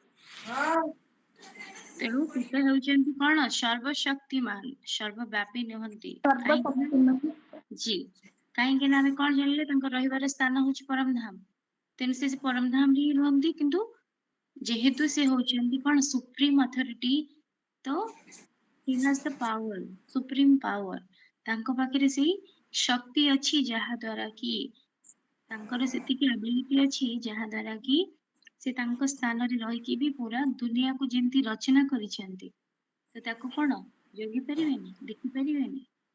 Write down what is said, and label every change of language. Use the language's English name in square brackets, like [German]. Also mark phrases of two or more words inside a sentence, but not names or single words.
[Odia] ତେଣୁ ପିତା ହେଉଛନ୍ତି କଣ? ସର୍ବଶକ୍ତିମାନ, ସର୍ବବ୍ୟାପୀ ନୁହନ୍ତି। କାହିଁକି ନା ସର୍ବଶକ୍ତିମାନ। ଜି କାହିଁକି ନା ଆମେ କଣ ଜାଣିଲେ ତାଙ୍କ ରହିବାର ସ୍ଥାନ ହଉଛି ପରମଧାମ। ତେଣୁ ସେ ପରମଧାମ ହିଁ ରୁହନ୍ତି, କିନ୍ତୁ ଯେହେତୁ ସେ ହଉଛନ୍ତି କଣ [English] supreme authority, [Odia] ତ [English] he has the power, supreme power। [Odia] ତାଙ୍କ ପାଖରେ ସେଇ ଶକ୍ତି ଅଛି ଯାହା ଦ୍ୱାରା କି ତାଙ୍କର ସେତିକି ଆବିଲିଟି ଅଛି ଯାହା ଦ୍ୱାରା କି ସେ ତାଙ୍କ ସ୍ଥାନରେ ରହିକି ବି ପୁରା ଦୁନିଆକୁ ଯେମିତି ରଚନା କରିଛନ୍ତି, ତ ତାକୁ କଣ ଜଗି ପାରିବେନି, ଦେଖିପାରିବେନି।